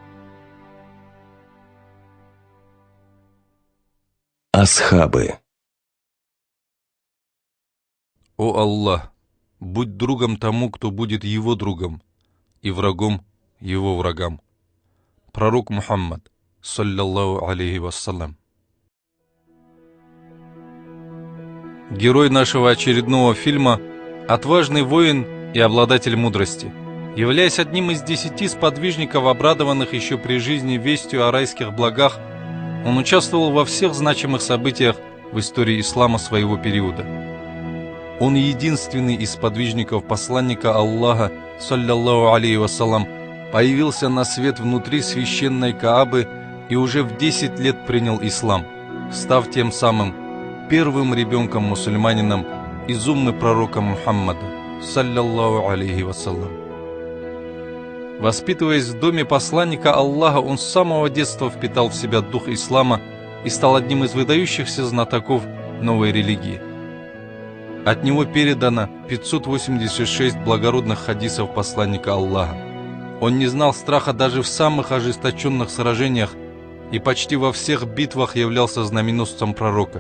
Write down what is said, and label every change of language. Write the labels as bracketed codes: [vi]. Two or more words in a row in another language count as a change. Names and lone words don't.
[ru] Асхабы. О Аллах, будь другом тому, кто будет его другом, и врагом его врагам. [ar] Пророк Мухаммад, صلى الله عليه وسلم. [ru] Герой нашего очередного фильма – отважный воин и обладатель мудрости. Являясь одним из 10 сподвижников, обрадованных еще при жизни вестью о райских благах, он участвовал во всех значимых событиях в истории ислама своего периода. Он единственный из сподвижников посланника Аллаха, [ar] صلى الله عليه وسلم, [ru] появился на свет внутри священной Каабы и уже в 10 лет принял ислам, став тем самым первым ребенком-мусульманином из уммы пророка Мухаммада, [ar] صلى الله عليه وسلم. [ru] Воспитываясь в доме посланника Аллаха, он с самого детства впитал в себя дух ислама и стал одним из выдающихся знатоков новой религии. От него передано 586 благородных хадисов посланника Аллаха. Он не знал страха даже в самых ожесточенных сражениях и почти во всех битвах являлся знаменосцем пророка.